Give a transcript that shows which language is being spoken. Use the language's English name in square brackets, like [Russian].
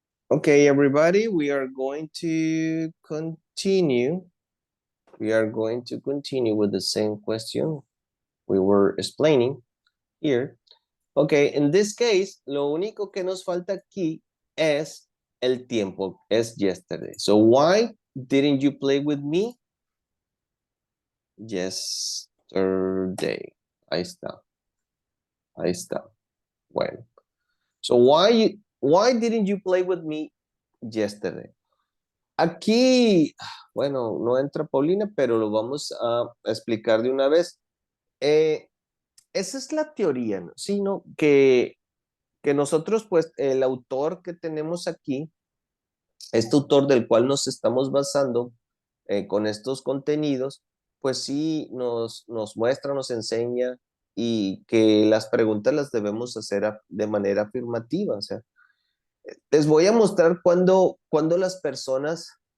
[English] Okay, everybody, we are going to continue. We are going to continue with the same question we were explaining here. Okay, in this case, [Spanish] lo único que nos falta aquí es el tiempo, es yesterday. [English] So why didn't you play with me yesterday? [Spanish] Ahí está. Ahí está. Bueno. [English] So why didn't you play with me yesterday? [Spanish] Aquí, bueno, no entra Paulina, pero lo vamos a explicar de una vez. Esa es la teoría, ¿no? Sí, ¿no? Que nosotros, pues, el autor que tenemos aquí, este autor del cual nos estamos basando con estos contenidos, pues sí nos muestra, nos enseña y que las preguntas las debemos hacer de manera afirmativa. O sea, les voy a mostrar cuando las personas